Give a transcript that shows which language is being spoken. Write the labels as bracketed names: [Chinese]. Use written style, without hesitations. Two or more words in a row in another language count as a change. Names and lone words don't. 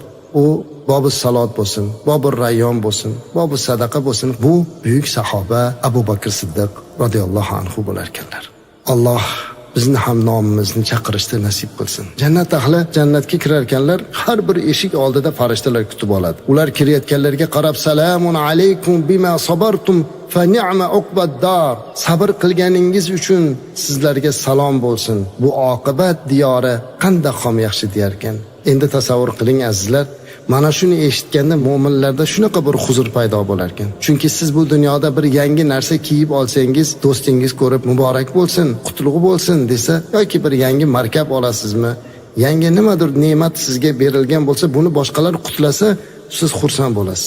[Uzbek] U Bobus salot bo'lsin, Bobur rayyon bo'lsin, Bobus sadaqa bo'lsin, bu buyuk sahoba Abu Bakr Siddiq [Arabic] رضي الله عنه [Uzbek] bo'lar ekanlar. Alloh bizni ham nomimizni chaqirishni nasib qilsin. Jannat ahli jannatga kirar ekanlar, har bir eshik oldida farishtalar kutib oladi. Ular kirayotganlarga qarab [Arabic] سلام عليكم بما صبرتم فنعم عقبى الدار. [Uzbek] Sabr qilganingiz uchun sizlarga salom bo'lsin. Bu oqibat diyori qanday ham yaxshi deyar ekan. Endi tasavvur qiling azizlar, mana shuni eshitganda mu'minlarda shunaqa bir huzur paydo bo'lar ekan. Chunki siz bu dunyoda bir yangi narsa kiyib olsangiz, do'stingiz ko'rib muborak bo'lsin, qutlug'i bo'lsin desa, yoki bir yangi markab olasizmi, yangi nimadir ne'mat sizga berilgan bo'lsa, buni boshqalar qutlasa, siz xursand bo'lasiz.